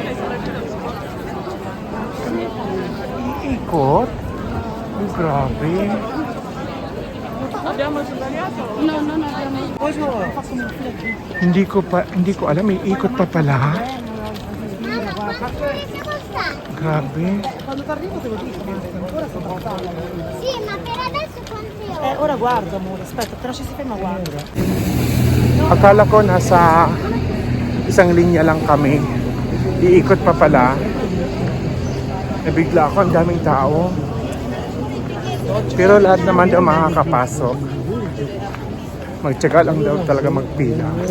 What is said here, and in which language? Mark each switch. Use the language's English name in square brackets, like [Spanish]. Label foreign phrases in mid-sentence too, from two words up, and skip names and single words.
[Filipino] Iikot? Grabe. Hindi ko alam, may ikot pa pala. Grabe. [Italian] Sì, ma per adesso quanti Ora guardo, amore, aspetta, però ci si ferma, guarda. [Filipino] Akala ko nasa isang linya lang kami. Iikot pa pala. Nabigla ako, ang daming tao. Pero lahat naman daw makakapasok. Magtiyaga lang daw talaga magpila.